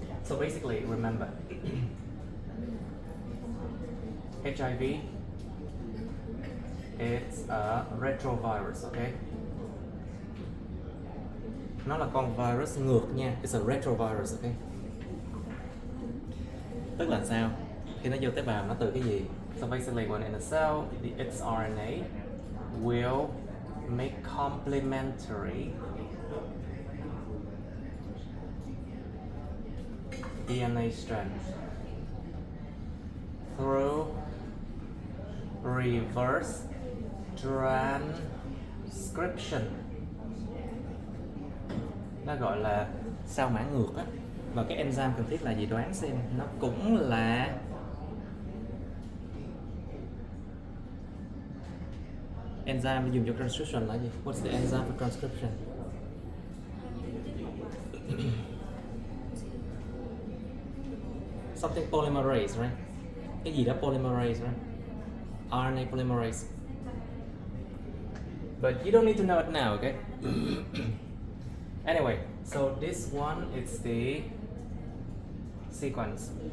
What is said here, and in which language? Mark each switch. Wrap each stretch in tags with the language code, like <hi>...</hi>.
<en>So basically, remember, HIV it's a retrovirus, okay?</en> <vi>Nó là con virus ngược nha,</vi> <en>it's a retrovirus, okay?</en> <vi>Tức là sao? Khi nó vô tế bào nó từ cái gì?</vi> <en>So basically, when in a cell, its RNA will make complementary DNA strands through reverse transcription.</en> <vi>Nó gọi là sao mã ngược á. Và cái enzyme cần thiết là gì, đoán xem. Nó cũng là enzyme dùng cho transcription là gì?</vi> <en>What's the enzyme for transcription? Something polymerase, right?</en> <vi>Cái gì đó</vi> <en>polymerase, right? RNA polymerase. But you don't need to know it now, okay? Anyway, so this one is the sequence.</en>